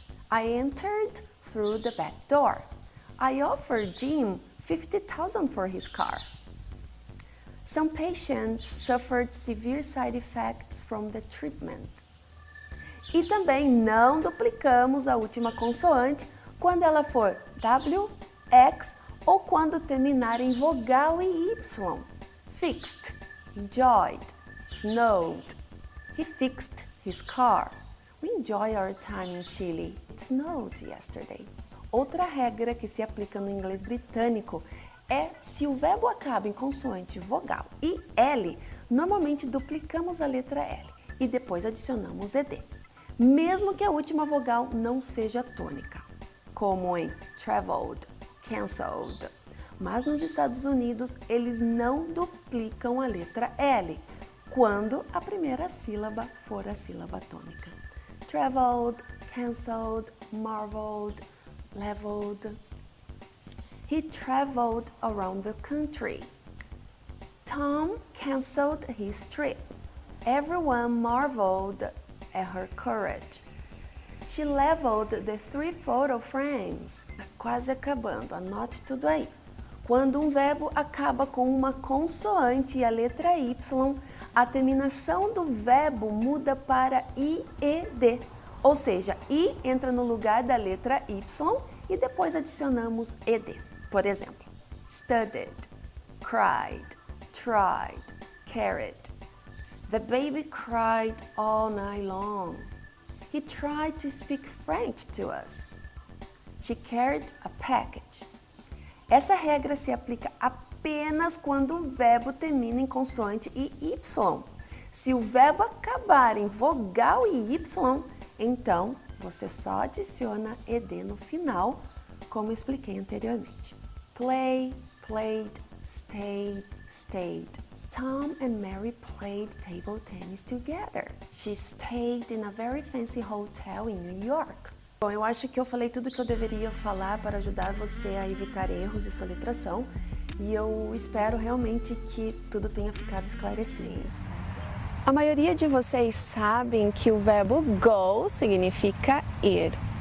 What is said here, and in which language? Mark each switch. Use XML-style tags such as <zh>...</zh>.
<en>I entered through the back door. I offered Jim $50,000 for his car. Some patients suffered severe side effects from the treatment.</en> <pt>E também não duplicamos a última consoante quando ela for W, X ou quando terminar em vogal e Y.</pt> <en>Fixed, enjoyed, snowed. He fixed his car. We enjoy our time in Chile. It snowed yesterday.</en> <pt>Outra regra que se aplica no inglês britânico é se o verbo acaba em consoante, vogal e L, normalmente duplicamos a letra L e depois adicionamos ed, mesmo que a última vogal não seja tônica, como em traveled, cancelled. Mas nos Estados Unidos, eles não duplicam a letra L quando a primeira sílaba for a sílaba tônica.</pt> <en>Traveled, cancelled, marveled, leveled. He traveled around the country. Tom cancelled his trip. Everyone marveled at her courage. She leveled the 3 photo frames.</en> <pt>Quase acabando, anote tudo aí. Quando um verbo acaba com uma consoante e a letra Y, a terminação do verbo muda para IED, ou seja, I entra no lugar da letra Y e depois adicionamos ED. Por exemplo,</pt> <en>studied, cried, tried, carried. The baby cried all night long. He tried to speak French to us. She carried a package.</en> <pt>Essa regra se aplica apenas quando o verbo termina em consoante e Y. Se o verbo acabar em vogal e Y, então você só adiciona ED no final, como expliquei anteriormente.</pt> <en>Play, played, stayed, stayed. Tom and Mary played table tennis together. She stayed in a very fancy hotel in New York.</en> <pt>Bom, eu acho que eu falei tudo que eu deveria falar para ajudar você a evitar erros de soletração e eu espero realmente que tudo tenha ficado esclarecido. A maioria de vocês sabem que o verbo go significa ir.</pt>